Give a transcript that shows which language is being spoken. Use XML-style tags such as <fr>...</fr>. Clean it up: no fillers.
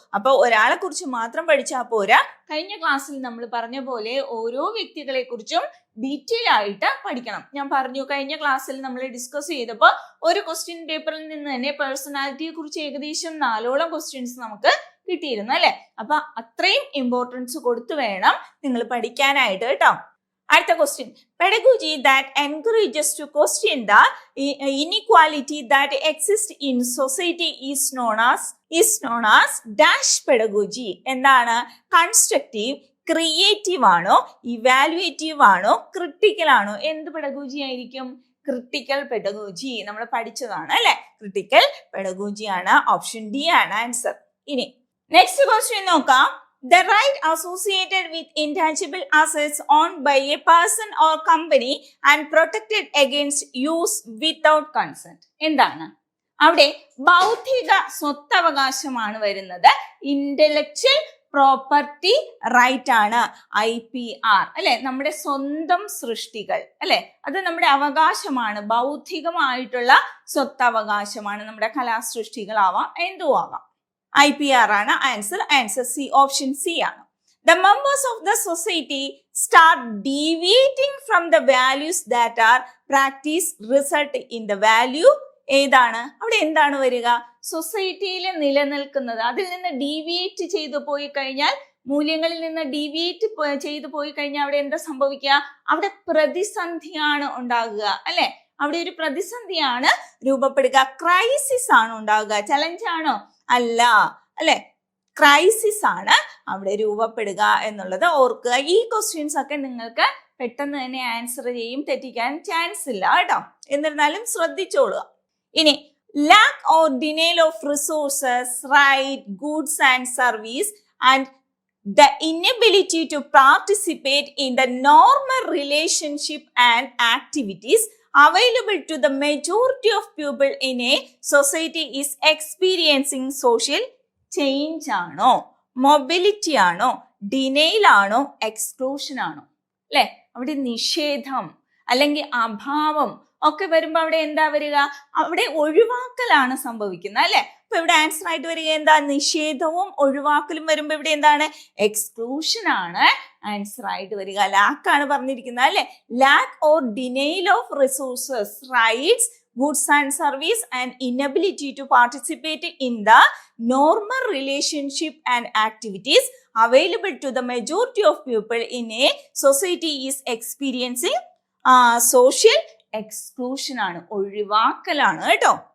<ml>അപ്പൊ ഒരാളെ കുറിച്ച് മാത്രം പഠിച്ചാൽ പോരാ. കഴിഞ്ഞ ക്ലാസ്സിൽ നമ്മൾ പറഞ്ഞ പോലെ ഓരോ വ്യക്തികളെ കുറിച്ചും ഡീറ്റെയിൽ ആയിട്ട് പഠിക്കണം. ഞാൻ പറഞ്ഞു കഴിഞ്ഞ ക്ലാസ്സിൽ നമ്മൾ ഡിസ്കസ് ചെയ്തപ്പോൾ ഒരു ക്വസ്റ്റ്യൻ പേപ്പറിൽ നിന്ന് തന്നെ പേഴ്സണാലിറ്റിയെ കുറിച്ച് ഏകദേശം 4ഓളം ക്വസ്റ്റ്യൻസ് നമുക്ക് കിട്ടിയിരുന്നു അല്ലെ? അപ്പൊ അത്രയും ഇമ്പോർട്ടൻസ് കൊടുത്തു വേണം നിങ്ങൾ പഠിക്കാനായിട്ട് കേട്ടോ.</ml> <en>അടുത്ത question, pedagogy that encourages to question the inequality that exists in society is known as dash pedagogy.</en> <ml>എന്താണ്? കൺസ്ട്രക്റ്റീവ്, ക്രിയേറ്റീവ് ആണോ, ഇവാലുവേറ്റീവ് ആണോ, ക്രിട്ടിക്കൽ ആണോ? എന്ത് പെഡഗോജി ആയിരിക്കും? Critical pedagogy. നമ്മൾ പഠിച്ചതാണ് അല്ലെ? ക്രിട്ടിക്കൽ പെഡഗോജി ആണ്. ഓപ്ഷൻ ഡി ആണ് ആൻസർ. ഇനി നെക്സ്റ്റ് ക്വസ്റ്റ്യൻ നോക്കാം.</ml> <en>The right associated with intangible assets owned by a person or company and protected against use without consent.</en> <ml>എന്താണ്? അവിടെ ബൗദ്ധിക സ്വത്തവകാശമാണ് വരുന്നത്.</ml> <en>Intellectual property right ആണ്, IPR അല്ലെ?</en> <ml>നമ്മുടെ സ്വന്തം സൃഷ്ടികൾ അല്ലെ? അത് നമ്മുടെ അവകാശമാണ്, ബൗദ്ധികമായിട്ടുള്ള സ്വത്തവകാശമാണ്. നമ്മുടെ കലാസൃഷ്ടികളാവാം, എന്തും ആവാം. IPR ആണ് answer. Answer C, option C ആണ്.</ml> <en>The members of the society start deviating from the values that are practiced result in the value.</en> <ml>ഏതാണ്? അവിടെ എന്താണ് വരിക? സൊസൈറ്റിയിൽ നിലനിൽക്കുന്നത്, അതിൽ നിന്ന് ഡീവിയേറ്റ് ചെയ്തു പോയി കഴിഞ്ഞാൽ, മൂല്യങ്ങളിൽ നിന്ന് ഡീവിയേറ്റ് ചെയ്തു പോയി കഴിഞ്ഞാൽ അവിടെ എന്താ സംഭവിക്കുക? അവിടെ പ്രതിസന്ധിയാണ് ഉണ്ടാകുക അല്ലെ? അവിടെ ഒരു പ്രതിസന്ധിയാണ് രൂപപ്പെടുക. ക്രൈസിസ് ആണ് ഉണ്ടാകുക. ചലഞ്ച് ആണോ? അല്ല അല്ലെ? ക്രൈസിസ് ആണ് അവിടെ രൂപപ്പെടുക എന്നുള്ളത് ഓർക്കുക. ഈ ക്വസ്റ്റ്യൻസ് ഒക്കെ നിങ്ങൾക്ക് പെട്ടെന്ന് തന്നെ ആൻസർ ചെയ്യും, തെറ്റിക്കാൻ ചാൻസ് ഇല്ല കേട്ടോ. എന്നിരുന്നാലും ശ്രദ്ധിച്ചോളുക.</ml> <en>ഇനി lack or denial of resources, right, goods and service and the inability to participate in the normal relationship and activities available to the majority of people in a society is experiencing social change ആണോ, mobility ആണോ, denial ആണോ, exclusion ആണോ?</en> <ml>അല്ലെ? അവിടെ നിഷേധം അല്ലെങ്കിൽ അഭാവം ഒക്കെ വരുമ്പോ അവിടെ എന്താ വരിക? അവിടെ ഒഴിവാക്കലാണ് സംഭവിക്കുന്നത് അല്ലെ? ഇപ്പൊ ഇവിടെ ആൻസർ ആയിട്ട് വരിക എന്താ? നിഷേധവും ഒഴിവാക്കലും വരുമ്പോ ഇവിടെ എന്താണ്? എക്സ്ക്ലൂഷൻ ആണ് ആൻസർ ആയിട്ട് വരിക. ലാക്ക് ആണ് പറഞ്ഞിരിക്കുന്നത് അല്ലെ.</ml> <en>lack or denial of resources, rights, goods and service, and inability to participate in the normal relationship and activities available to the majority of people in a society is experiencing social exclusion</en> <ml>ആണ്, ഒഴിവാക്കലാണ് കേട്ടോ.</ml>